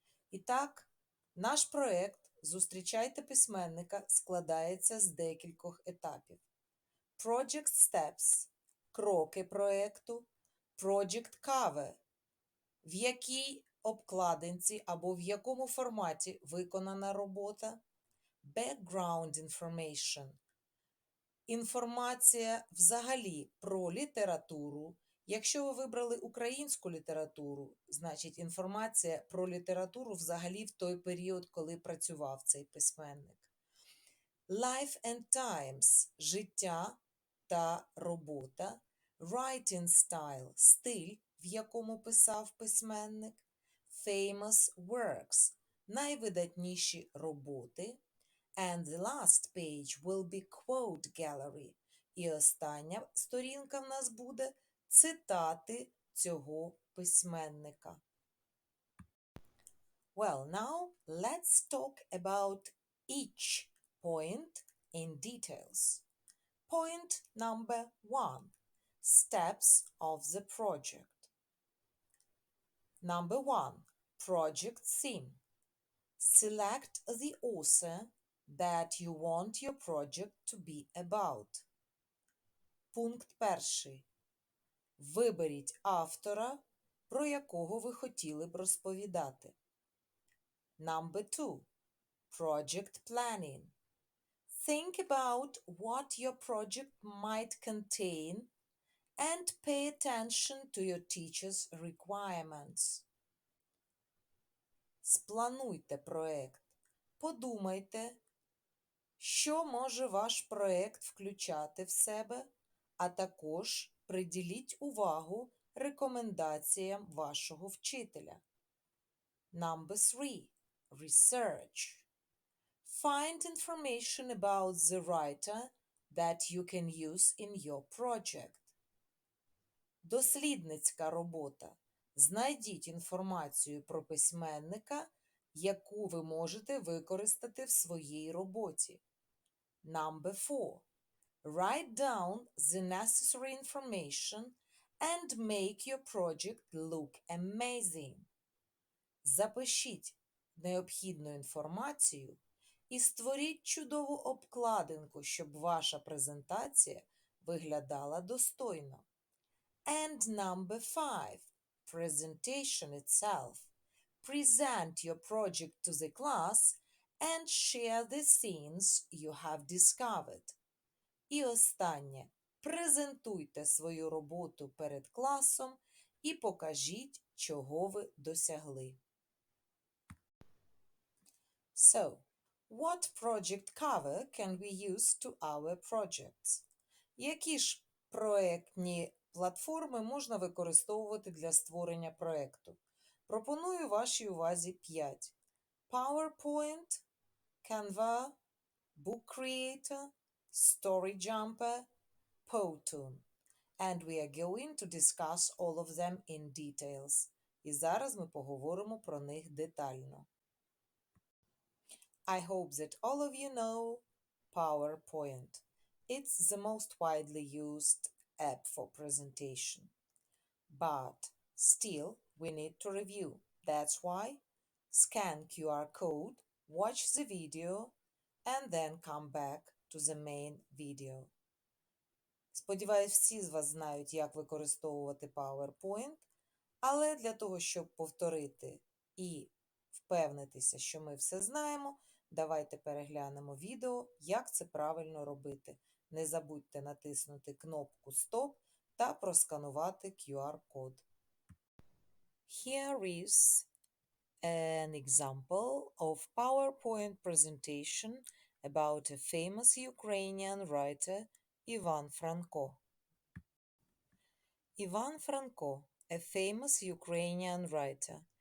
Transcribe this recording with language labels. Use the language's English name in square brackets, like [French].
[Ukrainian] І так, наш проект «Зустрічайте письменника» складається з декількох етапів. [English] Project Steps [Ukrainian] – кроки проекту. [English] Project Cover [Ukrainian] – в якій обкладинці або в якому форматі виконана робота. [English] Background Information [Ukrainian] – інформація взагалі про літературу. Якщо ви вибрали українську літературу, значить інформація про літературу взагалі в той період, коли працював цей письменник. [English] Life and Times [Ukrainian] – життя та робота. [English] Writing Style [Ukrainian] – стиль, в якому писав письменник. [English] Famous Works [Ukrainian] – найвидатніші роботи. [English] And the last page will be quote gallery. [Ukrainian] І остання сторінка в нас буде цитати цього письменника. [English] Well, now let's talk about each point in details. Point number 1. Steps of the project. Number 1. Project theme. Select the author that you want your project to be about. [Ukrainian] Пункт 1. Виберіть автора, про якого ви хотіли б розповідати. [English] Number 2. Project planning. Think about what your project might contain and pay attention to your teacher's requirements. [Ukrainian] Сплануйте проект. Подумайте, що може ваш проект включати в себе, а також приділіть увагу рекомендаціям вашого вчителя. [English] Number 3. Research. Find information about the writer that you can use in your project. [Ukrainian] Дослідницька робота. Знайдіть інформацію про письменника, яку ви можете використати в своїй роботі. [English] Number 4. Write down the necessary information and make your project look amazing. [Ukrainian] Запишіть необхідну інформацію і створіть чудову обкладинку, щоб ваша презентація виглядала достойно. [English] And number 5. Presentation itself. Present your project to the class and share the things you have discovered. [Ukrainian] І останнє. Презентуйте свою роботу перед класом і покажіть, чого ви досягли. [English] So, what project cover can we use to our projects? [Ukrainian] Які ж проектні платформи можна використовувати для створення проекту? Пропоную вашій увазі 5. PowerPoint, Canva, Book Creator, Story Jumper, Powtoon. [English] And we are going to discuss all of them in details. [Ukrainian] І зараз ми поговоримо про них детально. [English] I hope that all of you know PowerPoint. It's the most widely used app for presentation. But still, we need to review. That's why scan QR code, watch the video, and then come back to the main video. [Ukrainian] Сподіваюсь, всі з вас знають, як використовувати PowerPoint, але для того, щоб повторити і впевнитися, що ми все знаємо, давайте переглянемо відео, як це правильно робити. Не забудьте натиснути кнопку «Стоп» та просканувати QR-код. [English] Here is an example of PowerPoint presentation about a famous Ukrainian writer Ivan Franko. Ivan Franko, a famous Ukrainian writer.